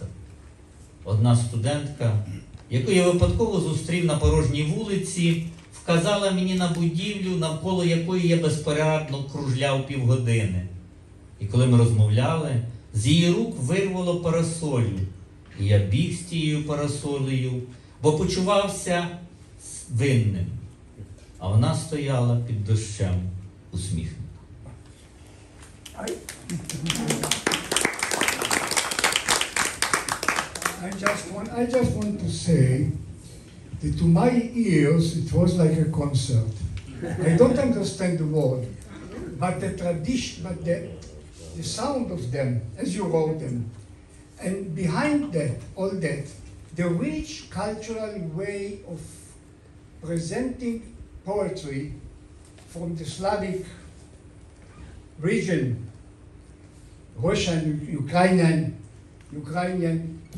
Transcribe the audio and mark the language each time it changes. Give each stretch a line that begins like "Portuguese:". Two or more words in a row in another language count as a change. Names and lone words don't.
Ukrainian: Одна студентка, яку я випадково зустрів на порожній вулиці, вказала мені на будівлю, навколо якої я безпорадно кружляв півгодини. І коли ми розмовляли, з її рук вирвало парасолю. І я біг з тією парасолею, бо почувався винним. А вона стояла під дощем усміхнена.
English: I just want to say that to my ears it was like a concert. I don't understand the word, but the tradition, but the sound of them, as you wrote them, and behind that, all that, the rich cultural way of presenting poetry from the Slavic region, Russian, Ukrainian,